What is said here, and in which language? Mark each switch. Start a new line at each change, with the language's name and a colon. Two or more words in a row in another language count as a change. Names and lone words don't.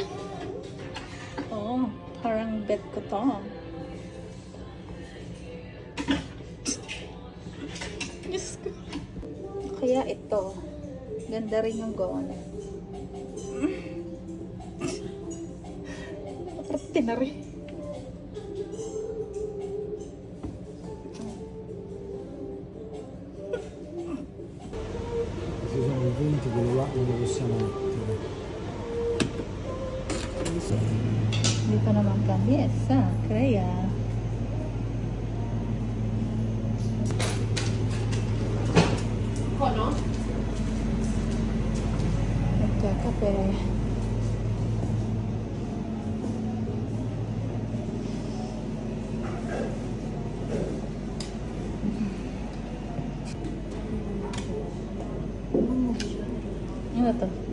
Filipino: Oh, parang bet ko to. Diyos ko. Kaya ito. Ganda rin yung gown. Nakakarte na rin.
Italian: Ci sono i punti che lo possiamo mettere.
Filipino: Dito naman kami sa Crea. Kono? Nagkakape. Ano to?